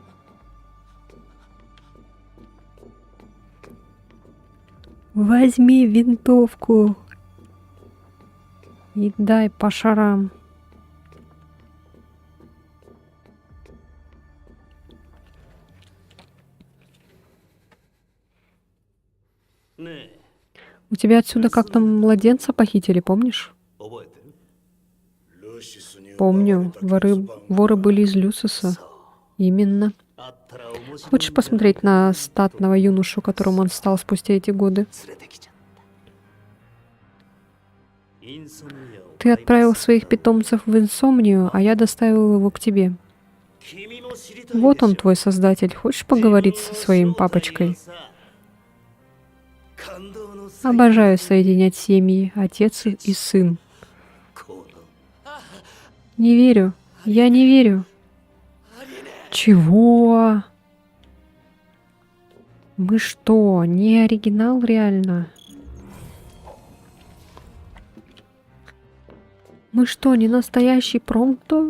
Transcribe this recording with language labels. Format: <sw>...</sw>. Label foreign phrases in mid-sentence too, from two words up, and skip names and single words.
<ru>Возьми винтовку и дай по шарам. У тебя отсюда как-то младенца похитили, помнишь?</ru> <ja>覚えてる？ルシスに奪われ</ja> <ru>Помню,</ru> <ja>た</ja> <ru>воры были из Люциуса. Именно.</ru> <ja>あったら面白いんだ</ja> <ru>Хочешь посмотреть на статного юношу, которым он стал спустя эти годы?</ru> <ja>連れてきちゃった。インソムニアを</ja> <ru>Ты отправил своих питомцев в инсомнию, а я доставил его к тебе.</ru> <ja>君も知りたいでしょ</ja> <ru>Вот он, твой создатель. Хочешь поговорить со своим папочкой?</ru> <ja>感動の最</ja> <ru>Обожаю соединять семьи, отец и сын.</ru> <ja>高の</ja> <ru>Не верю. Я не верю. Чего? Мы что, не оригинал реально? Мы что, не настоящий промто?</ru>